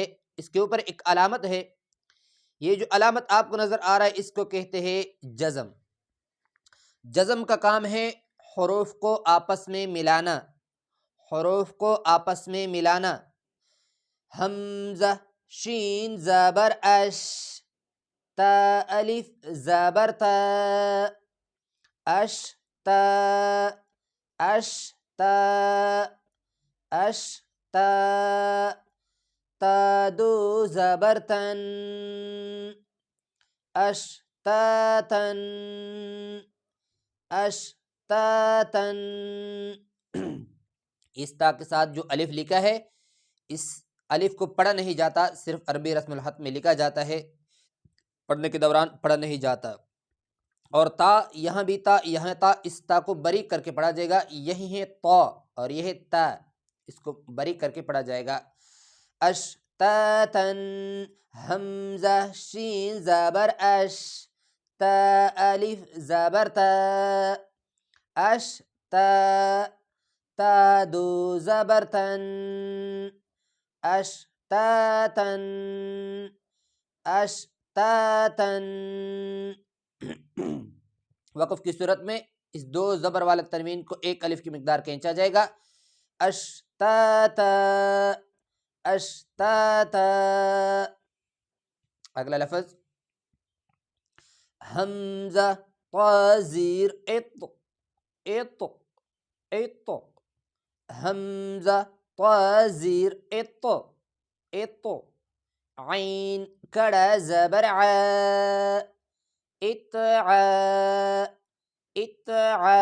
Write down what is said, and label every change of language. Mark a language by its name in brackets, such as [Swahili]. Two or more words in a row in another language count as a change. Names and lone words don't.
[Urdu] اس کے اوپر ایک علامت ہے، یہ جو علامت آپ کو نظر آ رہا ہے اس کو کہتے ہیں جزم۔ جزم کا کام ہے حروف کو آپس میں ملانا، حروف کو آپس میں ملانا۔ حمزہ شین زبر اش، تا الف زبر تا، اش تا، اش تا، اش تا، تا دو زبر تن، اش تا تن، اش تا تن۔ اس تا کے ساتھ جو الف لکھا ہے اس الف کو پڑھا نہیں جاتا، صرف عربی رسم الخط میں لکھا جاتا ہے، پڑھنے کے دوران پڑھا نہیں جاتا۔ اور تا، یہاں بھی تا، یہاں تا، اس تا کو باریک کر کے پڑھا جائے گا، یہی ہے تو اور یہ ہے تا، اس کو باریک کر کے پڑھا جائے گا۔ اش تا تن، حمزہ شین زبر اش، تا الف زبر تا، اش تا، تا دو زبر تن، اش تا تن، اش تا تن۔ وقف کی صورت میں اس دو زبر والا تنوین کو ایک الف کی مقدار کھینچا جائے گا۔ [Arabic] اش تا تا، اش تا تا۔ [Urdu] اگلا لفظ حمزہ طا زیر اط، اط، اط۔ حمزہ طا زیر اط، اط۔ عین کڑا زبر ع، اتعا، اتعا۔